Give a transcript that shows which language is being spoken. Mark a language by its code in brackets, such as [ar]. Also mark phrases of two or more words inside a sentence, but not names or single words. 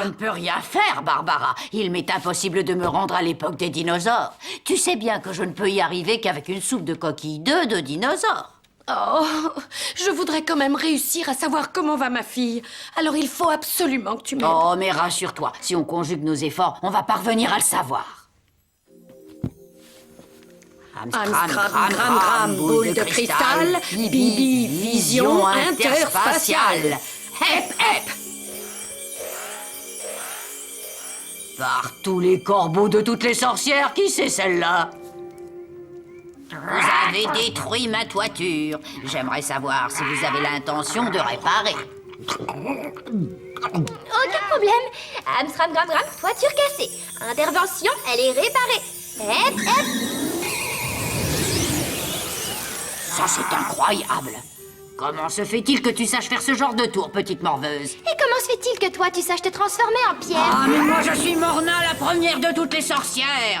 [fr] Je ne peux rien faire, Barbara. Il m'est impossible de me rendre à l'époque des dinosaures. Tu sais bien que je ne peux y arriver qu'avec une soupe de coquilles d'œufs de dinosaures. Oh, je voudrais quand même réussir à savoir comment va ma fille. Alors il faut absolument que tu m'aides. Oh, mais rassure-toi, si on conjugue nos efforts, on va parvenir à le savoir. Amstram, gram, gram, boule de cristal, Bibi, vision interspatiale. Hep, hep. Par tous les corbeaux de toutes les sorcières, qui c'est celle-là? Vous avez détruit ma toiture. J'aimerais savoir si vous avez l'intention de réparer. Aucun problème. Amstram, gram, gram, toiture cassée. Intervention, elle est réparée. Hep, hep. Ça, c'est incroyable. Comment se fait-il que tu saches faire ce genre de tour, petite morveuse? Et comment se fait-il que toi, tu saches te transformer en pierre? Ah, mais moi, je suis Morna, la première de toutes les sorcières.